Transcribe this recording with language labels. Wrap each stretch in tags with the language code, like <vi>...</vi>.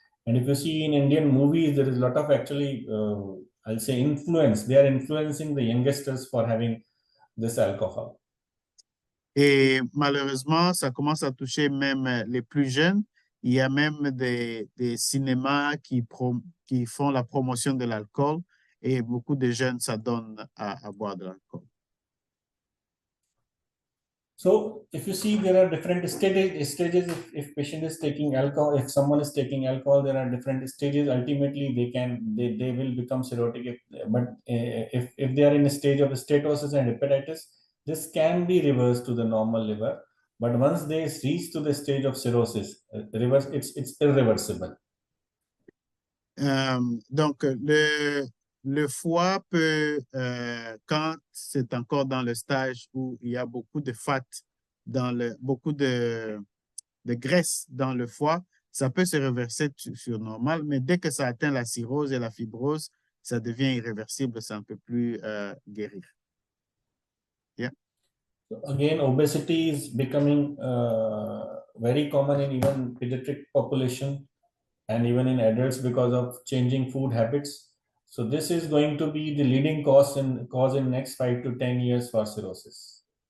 <en>And if you see in Indian movies, there is a lot of actually, I'll say, influence. They are influencing the youngsters for having this alcohol.</en> <fr>Et malheureusement, ça commence à toucher même les plus jeunes. Il y a même des cinémas qui font la promotion de l'alcool et beaucoup de jeunes s'adonnent à boire de l'alcool.</fr> <en>So if you see, there are different stages. If patient is taking alcohol, if someone is taking alcohol, there are different stages. Ultimately, they will become cirrhotic. But if they are in a stage of steatosis and hepatitis, this can be reversed to the normal liver. But once they reach to the stage of cirrhosis, it's irreversible.</en> <fr>Donc, le foie peut, quand c'est encore dans le stage où il y a beaucoup de fat, beaucoup de graisse dans le foie, ça peut se reverser sur normal, mais dès que ça atteint la cirrhose et la fibrose, ça devient irréversible, ça ne peut plus guérir.</fr> <en>Yeah. So again, obesity is becoming very common in even pediatric population and even in adults because of changing food habits. So this is going to be the leading cause in next 5 to 10 years for cirrhosis.</en>